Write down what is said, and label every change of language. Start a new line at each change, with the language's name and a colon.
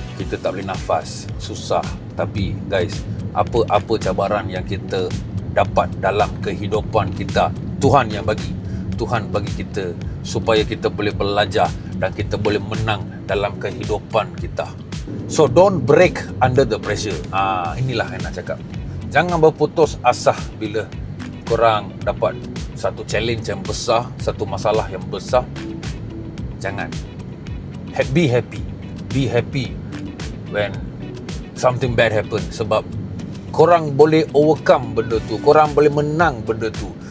Malay: Kita tak boleh nafas, susah. Tapi guys, apa-apa cabaran yang kita dapat dalam kehidupan kita, Tuhan yang bagi. Tuhan bagi kita supaya kita boleh belajar dan kita boleh menang dalam kehidupan kita.
English: So don't break under the pressure.
Malay: Inilah yang nak cakap. Jangan berputus asa bila korang dapat satu challenge yang besar, satu masalah yang besar. Jangan.
English: Be happy. Be happy when something bad happen.
Malay: Sebab korang boleh overcome benda tu. Korang boleh menang benda tu.